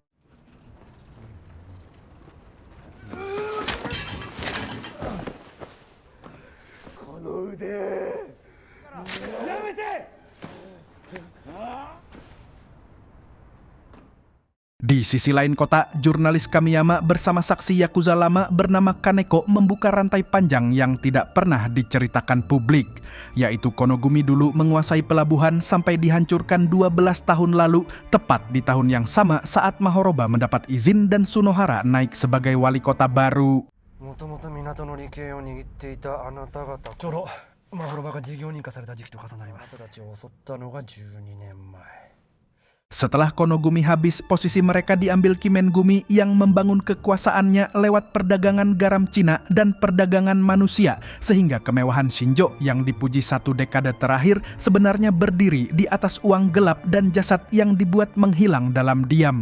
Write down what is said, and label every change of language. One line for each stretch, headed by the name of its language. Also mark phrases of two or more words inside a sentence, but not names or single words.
Indonesian: Di sisi lain kota, jurnalis Kamiyama bersama saksi Yakuza lama bernama Kaneko membuka rantai panjang yang tidak pernah diceritakan publik, yaitu Konogumi dulu menguasai pelabuhan sampai dihancurkan 12 tahun lalu, tepat di tahun yang sama saat Mahoroba mendapat izin dan Sunohara naik sebagai wali kota baru.
Japanese: もともと港の利権を握っていたあなた方、ちょうどマホロバが事業認可された時期と重なります。あなたたちを襲ったのが12年前。
Indonesian: Setelah Konogumi habis, posisi mereka diambil Kimengumi yang membangun kekuasaannya lewat perdagangan garam Cina dan perdagangan manusia, sehingga kemewahan Shinjo yang dipuji 1 dekade terakhir sebenarnya berdiri di atas uang gelap dan jasad yang dibuat menghilang dalam diam.